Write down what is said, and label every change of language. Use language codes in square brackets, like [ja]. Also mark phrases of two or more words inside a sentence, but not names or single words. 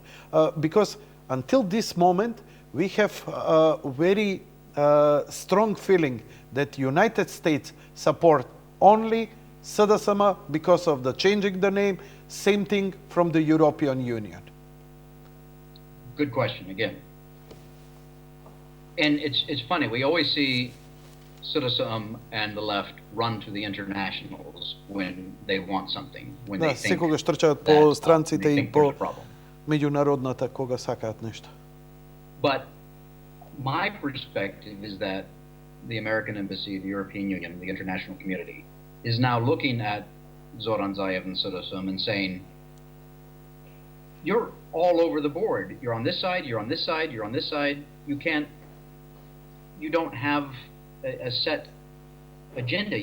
[en] Because until this moment, we have a very strong feeling that United States support only SDSM because of the changing the name, same thing from the European Union. Good question again. And it's funny, we always see SDSM and the left run to the internationals when they want something, when they think [mk] секогаш трчаат по странците [en] they [mk] и [en] think [mk] по [en] there's a problem. [mk] меѓународната кога сакаат нешто. [en] But my perspective is that the American Embassy, the European Union, the international community is now looking at Zoran Zaev and SDSM and saying, you're all over the board. You're on this side, you're on this side, you're on this side. You don't have a set agenda.